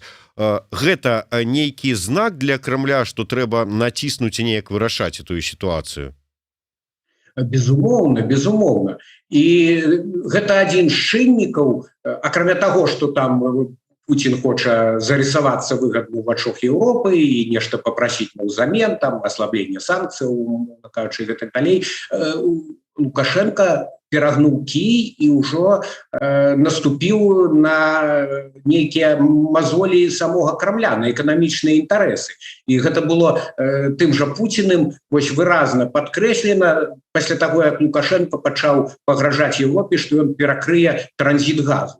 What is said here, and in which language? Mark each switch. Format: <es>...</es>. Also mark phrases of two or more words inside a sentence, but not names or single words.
<be>Гэта нейкі знак для Крамля, што трэба націснуць і неяк вырашаць эту сітуацыю? Безумоўна, безумоўна. І гэта адзін з чыннікаў, акрамя таго, што там Путин хоча</be> <ru>зарисоваться выгодно в</ru> <be>вачах</be> <ru>Европы и нечто попросить взамен, там, ослабление санкций, и так далее.</ru> <be>Лукашенко перагнуў кій і ўжо наступіў на нейкія мазолі самога Крамля, на эканамічныя інтарэсы. І гэта было тым жа Пуціным вось выразна падкрэслена пасля таго, як Лукашенко пачаў пагражаць Европе, што ён перакрые транзіт газу.</be>